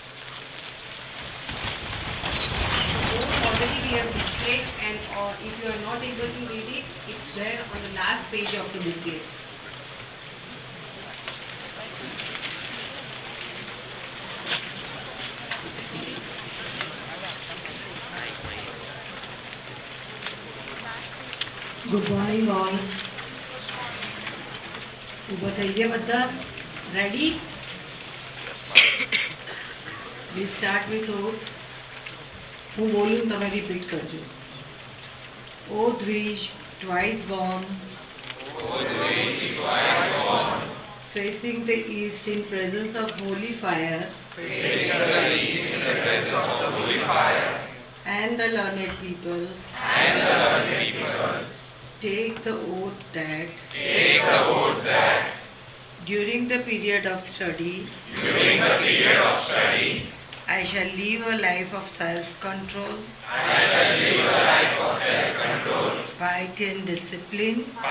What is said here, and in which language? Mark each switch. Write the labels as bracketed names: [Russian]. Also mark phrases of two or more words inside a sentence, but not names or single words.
[English] Oath already we have displayed, and if you are not able to read it, it's there on the last page of the booklet. Good morning all. [Gujarati] ઊભા થઈ ગયા બધા? [English] Ready? We start with oath. [Gujarati] હું બોલું તમે repeat કરજો. [English] Oath which twice born facing the east in presence of holy fire, and the learned people, take the oath that during the period of study, I shall live a life of self-control, piety and discipline,